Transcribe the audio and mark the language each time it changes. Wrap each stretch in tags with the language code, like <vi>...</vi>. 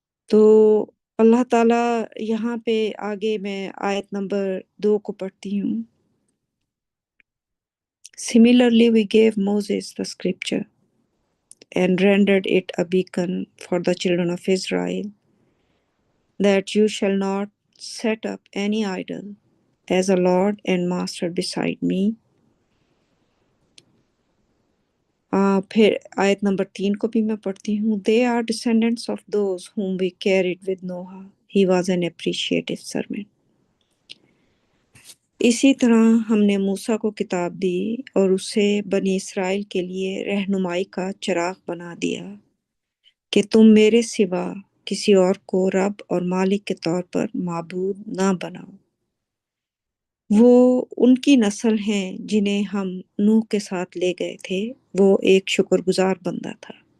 <ur>تو اللہ تعالیٰ یہاں پہ آگے میں آیت نمبر 2 کو پڑھتی ہوں۔</ur> <en>Similarly, we gave Moses the scripture and rendered it a beacon for the children of Israel, that you shall not set up any idol as a Lord and Master beside me.</en> <ur>پھر آیت number 3 کو بھی میں پڑھتی ہوں۔</ur> <en>They are descendants of those whom we carried with Noah. He was an appreciative servant.</en> <ur>اسی طرح ہم نے موسیٰ کو کتاب دی اور اسے بنی اسرائیل کے لیے رہنمائی کا چراغ بنا دیا کہ تم میرے سوا کسی اور کو رب اور مالک کے طور پر معبود نہ بناؤ۔ وہ ان کی نسل ہیں جنہیں ہم نوح کے ساتھ لے گئے تھے، وہ ایک شکر گزار بندہ تھا۔</ur>